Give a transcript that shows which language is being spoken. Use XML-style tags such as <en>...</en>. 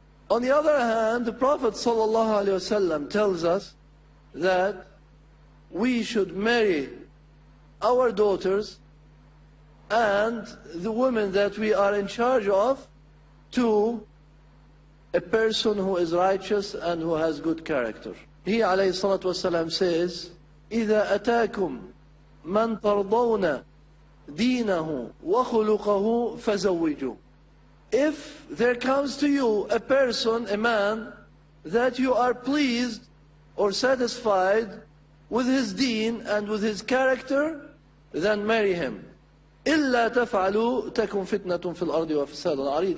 <en>On the other hand, the Prophet ﷺ tells us that we should marry our daughters and the women that we are in charge of to a person who is righteous and who has good character. He alayhi salatu wasalam says,</en> <ar>إِذَا أَتَاكُمْ مَنْ تَرْضَوْنَ دِينَهُ وَخُلُقَهُ فَزَوِّجُوا.</ar> <en>If there comes to you a person, a man, that you are pleased or satisfied with his deen and with his character, then marry him.</en> <ar>إِلَّا تَفْعَلُوا تَكُنْ فِتْنَةٌ فِي الْأَرْضِ وَفَسَادٌ عَرِيضٌ.</ar>